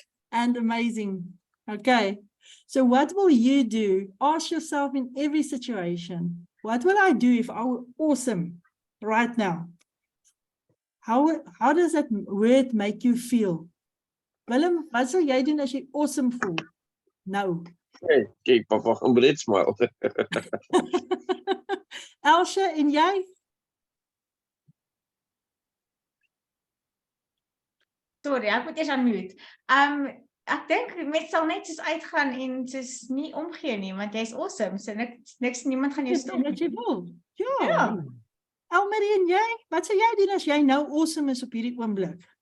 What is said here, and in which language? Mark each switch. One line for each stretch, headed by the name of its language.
English: And amazing. Okay, so what will you do? Ask yourself in every situation, what will I do if I were awesome right now? How does that word make you feel?
Afrikaans: Willem, wat sal jy doen as jy awesome voel? Nou. Hey, kijk, papa, een breed smile. Elsje, en jy? Sorry, ek moet eers unmute. Ek dink met sal net soos uitgaan en soos nie omgee nie, want jy's awesome, so niemand gaan jou stop. Wat jy wil. Ja. Elmarie, en jy? Wat sal jy doen as jy nou awesome is op hierdie oomblik?